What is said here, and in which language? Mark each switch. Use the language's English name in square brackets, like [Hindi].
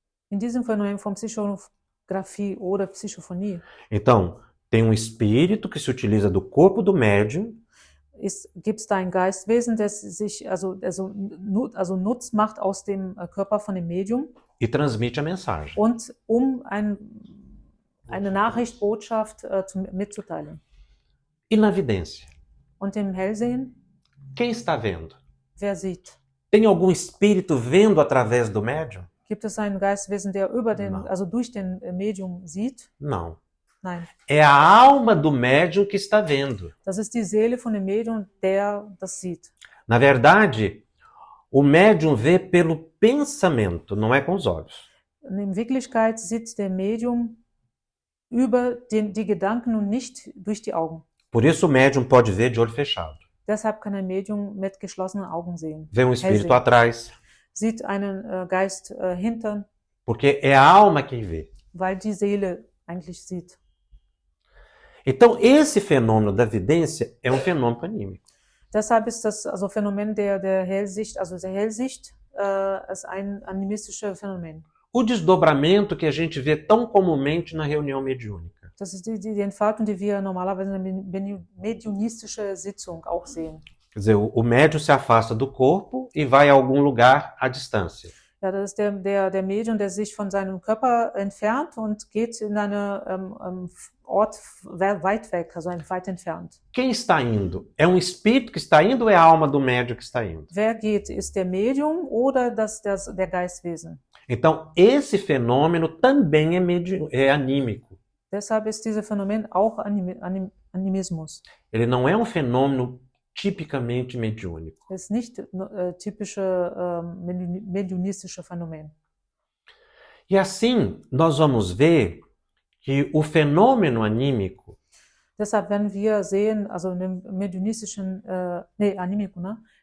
[German] In diesem Phänomen von Psychographie oder Psychophonie [Portuguese] então, tem um espírito que se utiliza do corpo do médium [German] gibt es da ein Geistwesen, das sich Nutz macht aus dem Körper von dem Medium [Portuguese] e transmite a mensagem. [German] und eine Nachricht, Botschaft mitzuteilen. [Portuguese] E na vidência? [German] Und im Hellsehen, [Portuguese] Quem está vendo? [German] wer sieht? [Portuguese] Tem algum espírito vendo através do médium? [German] Gibt es ein Geistwesen, der durch den Medium sieht? [Portuguese] Não. [German] Nein. [Portuguese] É a alma do médium que está vendo. [German] Das ist die Seele von dem Medium, der das sieht. [Portuguese] Na verdade, o médium vê pelo pensamento, não é com os olhos. [German] In Wirklichkeit sieht der Medium über die Gedanken und nicht durch die Augen. [Portuguese] Por isso o médium pode ver de olho fechado. [German] Deshalb kann ein Medium mit geschlossenen Augen sehen. [Portuguese] Vê um espírito atrás, [German] Sieht einen Geist hinter, [Portuguese] porque é a alma quem vê. [German] weil die Seele eigentlich sieht. [Portuguese] Então, esse fenômeno da vidência é um fenômeno anímico. [German] Deshalb ist das also Phänomen der Hellsicht, also der Hellsicht, ist ein animistisches Phänomen. [Portuguese] O desdobramento que a gente vê tão comumente na reunião mediúnica. [German] Das ist die Entfaltung, die wir normalerweise in der mediunistischen Sitzung auch sehen. [Portuguese] Quer dizer, o médium se afasta do corpo e vai a algum lugar à distância. [German] Ja, das ist der Medium, der sich von seinem Körper entfernt und geht in einen Ort weit weg, also weit entfernt. [Portuguese] Quem está indo? É um espírito que está indo ou é a alma do médium que está indo? [German] Wer geht? Ist der Medium oder der Geistwesen? [Portuguese] Então, esse fenômeno também é anímico. [German] Deshalb ist dieses Phänomen auch Animismus. [Portuguese] Ele não é um fenômeno tipicamente mediúnico. [German] Es ist nicht typische mediunistische Phänomen. [Portuguese] E assim, nós vamos ver que o fenômeno anímico, [German] Deshalb werden wir sehen, also in dem mediunistischen, Animico, ne?